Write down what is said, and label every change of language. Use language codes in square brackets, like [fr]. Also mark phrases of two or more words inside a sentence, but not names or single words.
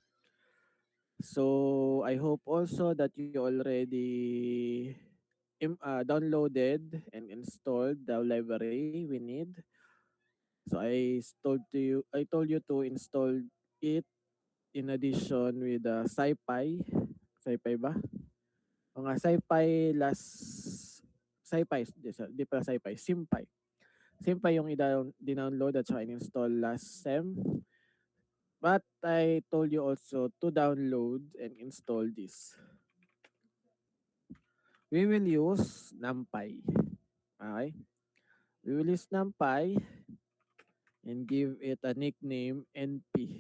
[en] So I hope also that you already downloaded and installed the library we need. So I told you to install it in addition with SciPy. [tl] SciPy ba? Mga SciPy last SciPy, di pa SciPy, SymPy. SymPy yung i-download at saka in-install [en] last sem. But I told you also to download and install this. We will use NumPy. Okay? We will use NumPy and give it a nickname NP.